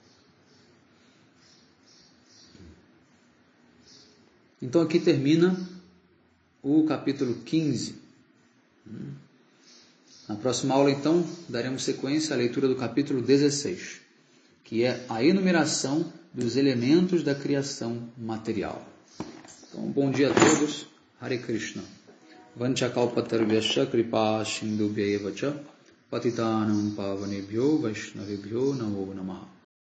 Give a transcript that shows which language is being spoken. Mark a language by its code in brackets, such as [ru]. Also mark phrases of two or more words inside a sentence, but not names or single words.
[pt] Então aqui termina o capítulo 15. Na próxima aula, então, daremos sequência à leitura do capítulo 16, que é a enumeração dos elementos da criação material. Então, bom dia a todos. [sa] Hare Krishna. Vanchakalpatarvyasya kripa sindubhya evacha patitanam pavanebhyo vaishnavebhyo namo namaha.